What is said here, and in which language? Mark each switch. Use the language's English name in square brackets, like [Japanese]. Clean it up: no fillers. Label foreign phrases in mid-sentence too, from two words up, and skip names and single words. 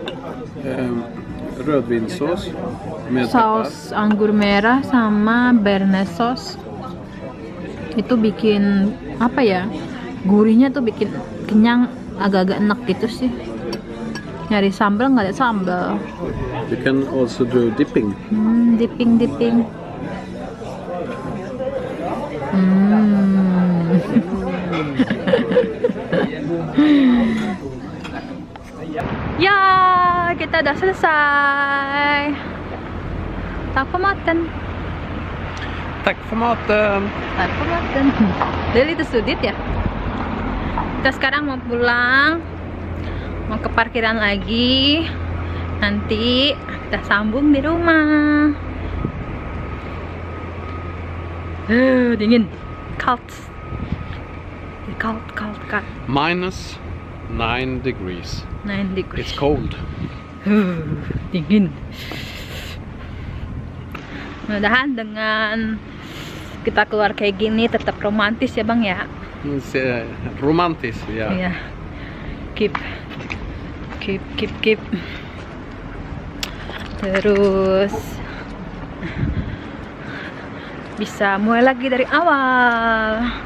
[Swedish] Rödvinssås med [Indonesian] Saus anggur merah sama [English] bearnaise sauce. [Indonesian] Itu bikin apa ya? Gurihnya tuh bikin kenyang, agak-agak enak gitu sih. Nyari sambal nggak ada sambal. [English] You can also do dipping. Dipping. [Indonesian] Ya, kita udah selesai. [Swedish] Tack för maten. Tack för maten. Tack för maten. Udah lite suddigt ya. [Indonesian] Kita sekarang mau pulang, mau ke parkiran lagi. Nanti kita sambung di rumah. Dingin. [English] Cold. Minus 9 degrees. 9 degrees. It's cold. [Indonesian] Dingin. Mudah-mudahan dengan kita keluar kayak gini tetap romantis ya bang ya. Romantis, ja. Iya. Keep. Terus bisa mulai lagi dari awal.